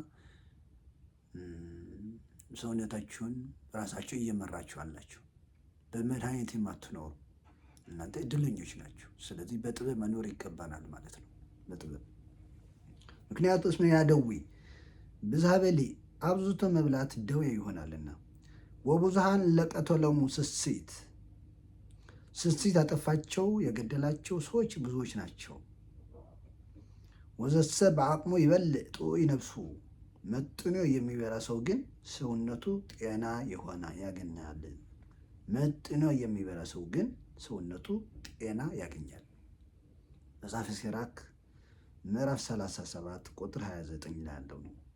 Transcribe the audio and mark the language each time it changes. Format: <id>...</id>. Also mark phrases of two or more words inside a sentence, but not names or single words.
<am>ሰውነታችሁን ራሳችሁ እየመራችሁ አላችሁ፣ በመድኃኒት የማትኖሩ እናንተ እድለኞች ናቸው። ስለዚህ በጥበብ መኖር ይገባናል ማለት ነው። በጥበብ ምክንያቱ</am> <gez>እስመ ያደዊ ብዝሃ በሊ</gez> <am>አብዝቶ መብላት ደዌ ይሆናልና፣</am> <gez>ወብዙሃን ለቀተሎሙ ስስት</gez> <am>ያጠፋቸው የገደላቸው ሰዎች ብዙዎች ናቸው።</am> <gez>ወዘሰ በአቅሙ ይበልዕ ጥዑይ ነፍሱ</gez> <am>መጥኖ የሚበላ ሰው ግን ሰውነቱ ጤና የሆነ ያገኛል። መጥኖ የሚበላ ሰው ግን ሰውነቱ ጤና ያገኛል። መጽሐፈ ሲራክ ምዕራፍ 37 ቁጥር 29 ላይ ያለው ነው</am>